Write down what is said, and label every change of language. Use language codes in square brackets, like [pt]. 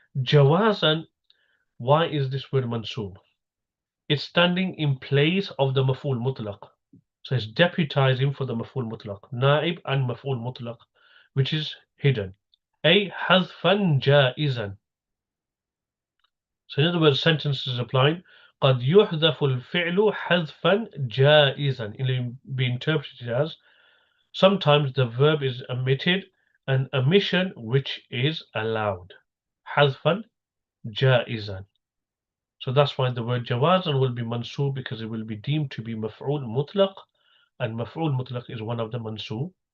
[en] Jawazan, why is this word mansoob? It's standing in place of the Maf'ūl Mutlaq. So it's deputizing for the Maf'ūl Mutlaq, na'ib and Maf'ūl Mutlaq, which is hidden. A hazfan jaizan. So in other words, sentences applying. [ar] قد يحذف الفعل حذفا جائزا. [en] It will be interpreted as sometimes the verb is omitted, an omission which is allowed. [ar] حذفا جائزا. [en] So that's why the word jawazan will be mansoob, because it will be deemed to be maf'ul mutlaq, and maf'ul mutlaq is one of the mansoobat.